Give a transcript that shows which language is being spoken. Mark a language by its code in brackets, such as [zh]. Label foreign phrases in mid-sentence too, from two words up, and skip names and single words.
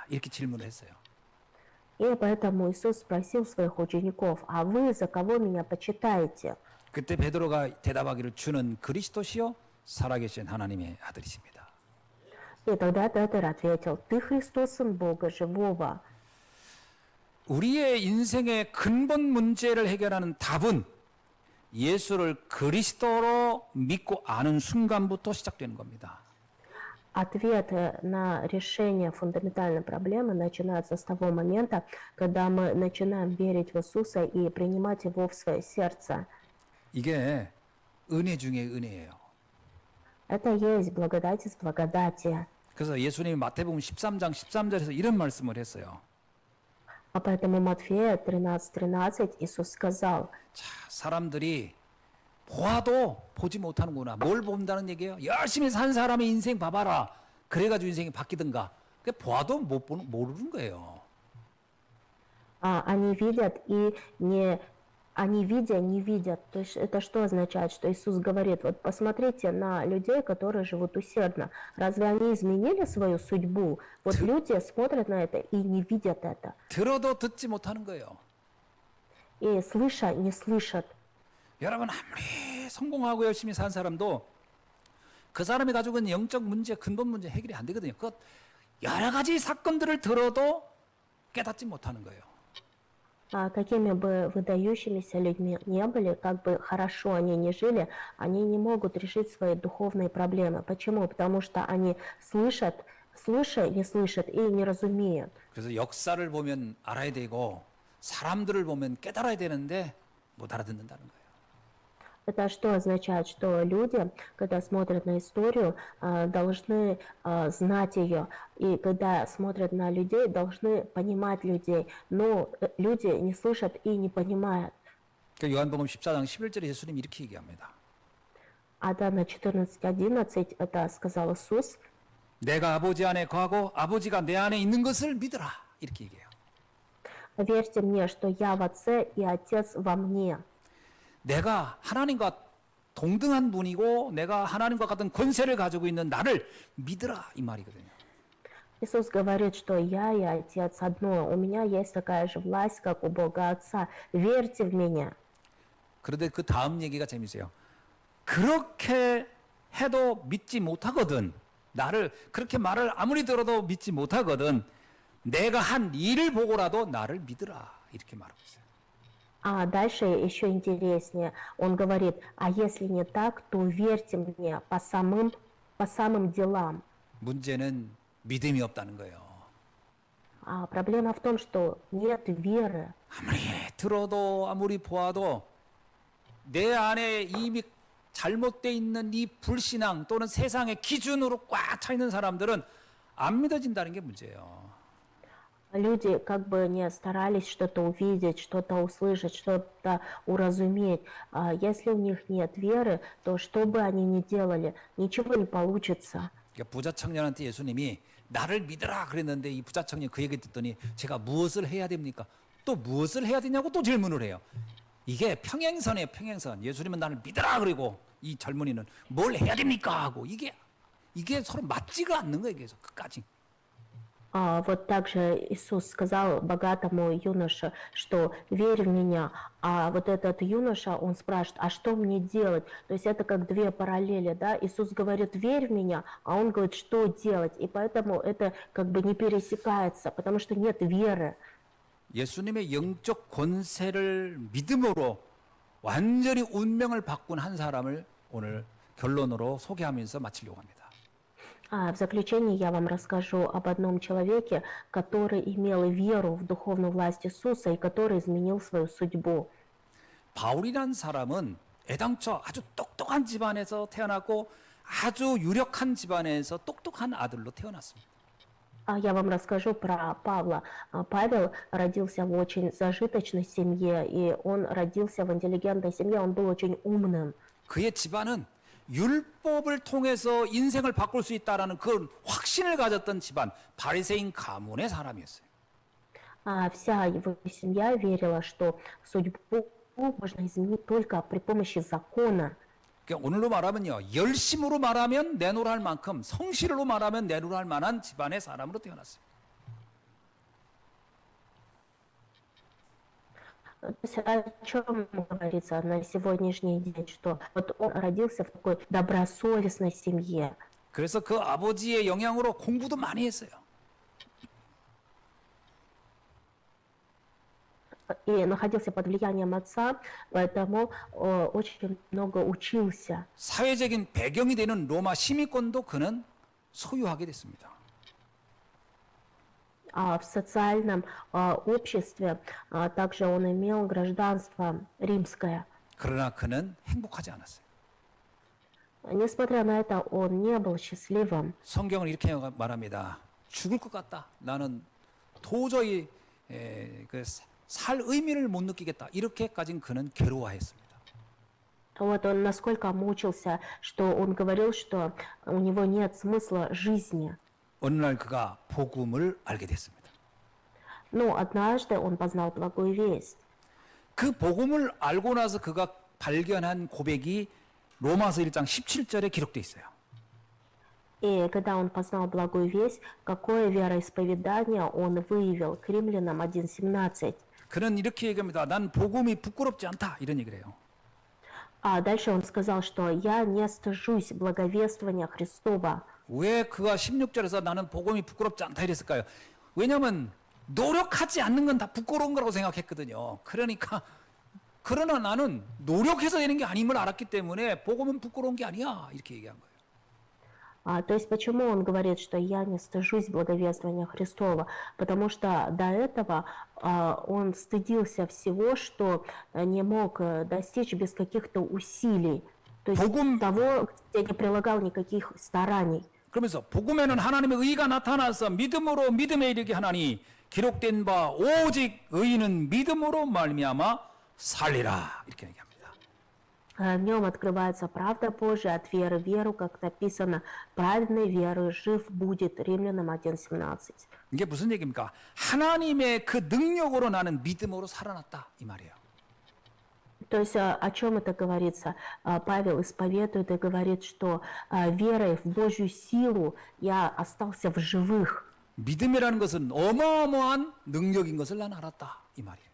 [ko] 이렇게 질문을 했어요. [ru] И поэтому Иисус спросил своих учеников, а вы за кого меня почитаете? [ko] 그때 베드로가 대답하기를 주는 그리스도시요 살아계신 하나님의 아들이십니다. [ru] И тогда Петр ответил, ты Христос, Сын Бога Живого. [ko] 우리의 인생의 근본 문제를 해결하는 답은 예수를 그리스도로 믿고 아는 순간부터 시작되는 겁니다. [ru] Ответ на решение фундаментальной проблемы начинается с того момента, когда мы начинаем верить в Иисуса и принимать Его в свое сердце. [ko] 이게 은혜 중에 은혜예요. [ru] Это есть благодать из благодати. [ko] 그래서 예수님이 마태복음 13장 13절에서 이런 말씀을 했어요. [ru] А поэтому Матфея 13:13 Иисус сказал, [ko] 자, 사람들이 보아도 보지 못하는구나. 뭘 본다는 얘기예요? 열심히 산 사람의 인생 봐봐라. 그래가지고 인생이 바뀌든가. 그 보아도 모르는 거예요. [ru] они видят и не... Они видя, не видят. То есть это что означает? Что Иисус говорит, вот посмотрите на людей, которые живут усердно. Разве они изменили свою судьбу? Вот люди смотрят на это и не видят это. [ko] 들어도 듣지 못하는 거예요. [ru] И слыша, не слышат. [ko] 여러분 아무리 성공하고 열심히 산 사람도 그 사람이 가지고 있는 영적 문제, 근본 문제 해결이 안 되거든요. 그 여러 가지 사건들을 들어도 깨닫지 못하는 거예요. [ru] Какими бы выдающимися людьми не были, как бы хорошо они ни жили, они не могут решить свои духовные проблемы. Почему? Потому что они слышат, слушая, не слышат и не разумеют. [ko] 그래서 역사를 보면 알아야 되고 사람들을 보면 깨달아야 되는데 못 알아듣는다는 거예요. [ru] Это что означает? Что люди, когда смотрят на историю, должны знать ее. И когда смотрят на людей, должны понимать людей. Но люди не слышат и не понимают. [ko] 그 요한복음 14장 11절에 예수님이 이렇게 얘기합니다. [ru] А да, на 14:11 это сказал Иисус. [ko] 내가 아버지 안에 거하고 아버지가 내 안에 있는 것을 믿으라. 이렇게 얘기해요. [ru] Верьте мне, что я в Отце и Отец во мне. [ko] 내가 하나님과 동등한 분이고 내가 하나님과 같은 권세를 가지고 있는 나를 믿으라 이 말이거든요. [ru] Иисус говорит, что я и Отец одно. У меня есть такая же власть, как у Бога Отца. Верьте в меня. [ko] 그런데 그 다음 얘기가 재밌어요. 그렇게 해도 믿지 못하거든. 나를 그렇게 말을 아무리 들어도 믿지 못하거든. 내가 한 일을 보고라도 나를 믿으라 이렇게 말하고 있어요. [ru] А дальше еще интереснее. Он говорит, а если не так, то верьте мне по самым делам. [ko] 문제는 믿음이 없다는 거예요. [ru] Проблема в том, что нет веры. [ko] 아무리 들어도 아무리 보아도 내 안에 이미 잘못되어 있는 이 불신앙 또는 세상의 기준으로 꽉 차 있는 사람들은 안 믿어진다는 게 문제예요. [ru] Люди как бы не старались что-то увидеть, что-то услышать, что-то уразуметь. Если у них нет веры, то что бы они ни делали, ничего не получится. [ko] 그러니까 부자 청년한테 예수님이 나를 믿으라 그랬는데 이 부자 청년 그 얘기 듣더니 제가 무엇을 해야 됩니까? 또 무엇을 해야 되냐고 또 질문을 해요. 이게 평행선이에요, 평행선. 예수님은 나를 믿으라 그리고 이 젊은이는 뭘 해야 됩니까? 하고 이게 서로 맞지가 않는 거예요, 계속 끝까지. [ru] Вот также Иисус сказал богатому юноше, что верь в меня, а вот этот юноша, он спрашивает, а что мне делать? То есть это как две параллели, да? Иисус говорит, верь в меня, а он говорит, что делать? И поэтому это как бы не пересекается, потому что нет веры. [ko] 예수님의 영적 권세를 믿음으로 완전히 운명을 바꾼 한 사람을 오늘 결론으로 소개하면서 마치려고 합니다. [ru] В заключение я вам расскажу об одном человеке, который имел веру в духовную власть Иисуса и который изменил свою судьбу. [ko] 바울이란 사람은 애당초 아주 똑똑한 집안에서 태어났고 아주 유력한 집안에서 똑똑한 아들로 태어났습니다. [ru] Я вам расскажу про Павла. Павел родился в очень зажиточной семье, и он родился в интеллигентной семье, он был очень умным. [ko] 그의 집안은 율법을 통해서 인생을 바꿀 수 있다라는 그 확신을 가졌던 집안, 바리새인 가문의 사람이었어요. [ru] Вся его семья верила, что судьбу можно изменить только при помощи закона. [ko] 그러니까 오늘로 말하면요, 열심으로 말하면 내노라 할 만큼 성실로 말하면 내노라 할 만한 집안의 사람으로 태어났어요. [ru] То есть о чем говорится на сегодняшний день, что вот он родился в такой добросовестной семье. [ko] 그래서 그 아버지의 영향으로 공부도 많이 했어요. [ru] И находился под влиянием отца, поэтому очень много учился. [ko] 사회적인 배경이 되는 로마 시민권도 그는 소유하게 됐습니다. [ru] В социальном обществе также он имел гражданство римское. [ko] 그러나 그는 행복하지 않았어요. [ru] Несмотря на это, он не был счастливым. [ko] 성경은 이렇게 말합니다. 죽을 것 같다. 나는 도저히 살 의미를 못 느끼겠다. 이렇게까지는 그는 괴로워했습니다. [ru] Вот он насколько мучился, что он говорил, что у него нет смысла жизни. [ko] 어느 날 그가 복음을 알게 됐습니다. [ru] Но однажды он познал благую весть. [ko] 그 복음을 알고 나서 그가 발견한 고백이 로마서 1장 17절에 기록되어 있어요. [ru] И когда он познал благую весть, какое вероисповедание он выявил к Римлянам 1:17. [ko] 그는 이렇게 얘기합니다. 난 복음이 부끄럽지 않다. 이런 얘기를 해요. [ru] Дальше он сказал, что я не стыжусь благовествования Христова. [ko] 왜 그가 16절에서 나는 복음이 부끄럽지 않다 이랬을까요? 왜냐하면 노력하지 않는 건 다 부끄러운 거라고 생각했거든요. 그러나 나는 노력해서 되는 게 아님을 알았기 때문에 복음은 부끄러운 게 아니야. 이렇게 얘기한 거예요. [ru] То есть почему он говорит, что я не стыжусь благовествования Христова? Потому что до этого он стыдился всего, что не мог достичь без каких-то усилий. То есть того, где не прилагал никаких стараний. [ko] 그러면서 복음에는 하나님의 의가 나타나서 믿음으로 믿음에 이르게 하나니 기록된 바 오직 의인은 믿음으로 말미암아 살리라 이렇게 얘기합니다. [ru] В нем открывается правда Божия от веры в веру, как написано, праведной верой жив будет. Римлянам 1:17. [ko] 이게 무슨 얘기입니까? 하나님의 그 능력으로 나는 믿음으로 살아났다 이 말이에요. [ru] То есть о чем это говорится? Павел исповедует и говорит, что верой в Божью силу я остался в живых. [ko] 믿음이라는 것은 어마어마한 능력인 것을 난 알았다 이 말이에요.